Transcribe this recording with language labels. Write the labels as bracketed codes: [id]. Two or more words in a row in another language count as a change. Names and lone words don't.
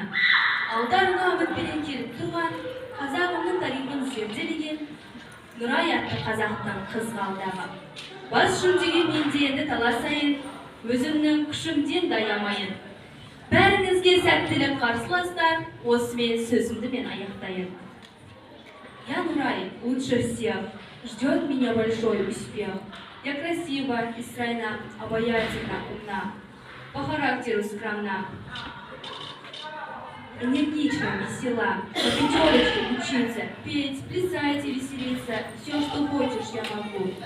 [kk] Алдарына үмітпенен келіп тұрған, қазағымның тарихын зерделеген Нұрай атты қазақтың қызғалдағы. Бас жүлдеге менде енді таласайын, өзімнің күшімден даямайын. Бәріңізге сәттілік қарсыластар, осымен сөзімді мен аяқтайын. [ru] Я, Нурай, лучше всех, ждет меня большой успех. Я красива и стройна, обаятельна, умна, по характеру скромна, энергична, весела, по пятерочке учиться, петь, плясать и веселиться, все, что хочешь, я могу.